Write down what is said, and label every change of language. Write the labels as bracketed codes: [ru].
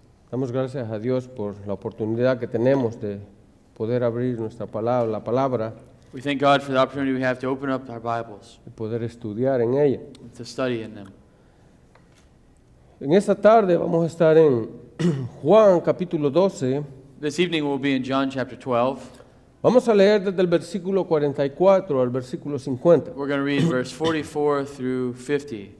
[es] Damos gracias a Dios por la oportunidad que tenemos de poder abrir nuestra palabra, la palabra, [en] We thank God for the opportunity we have to open up our Bibles, [es] y poder estudiar en ella. [en] to study in them. [es] En esta tarde vamos a estar en Juan capítulo 12. [en] This evening we'll be in John chapter 12. [es] Vamos a leer desde el versículo 44 al versículo 50. [en] We're going to read verse 44 through 50.